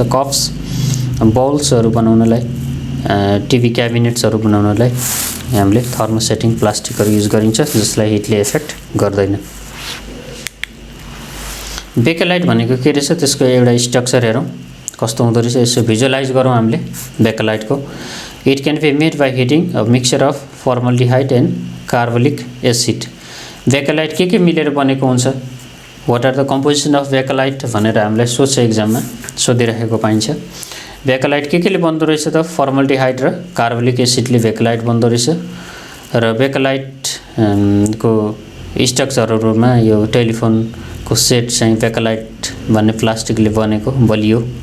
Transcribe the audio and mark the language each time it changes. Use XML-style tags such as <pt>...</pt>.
<ne>Cups, बाउल्सहरू बनाउनलाई, TV क्याबिनेट्सहरू बनाउनलाई हामीले thermosetting प्लास्टिकहरू use गरिन्छ, जसलाई हिटले एफेक्ट गर्दैन। बेकेलाइट भनेको के रहेछ, त्यसको एउटा स्ट्रक्चर हेरौँ कस्तो हुँदो रहेछ, यसो भिजुअलाइज गरौँ हामीले बेकेलाइटको।</ne> <en>It can be made by heating a mixture of formaldehyde and carbolic acid.</en> <ne>Bakelite के मिलेर बनेको हुन्छ,</ne> <en>what are the composition of bakelite</en> <ne>भनेर हामीलाई सोध्छ, एक्जाममा सोधिरहेको पाइन्छ। बेकेलाइट केले बन्दो रहेछ त, फर्मल्डिहाइड र कार्बोलिक एसिडले बेकेलाइट बन्दो रहेछ। र बेकेलाइट को स्ट्रक्चरहरूमा यो टेलिफोनको सेट चाहिँ बेकेलाइट भन्ने प्लास्टिकले बनेको बलियो।</ne>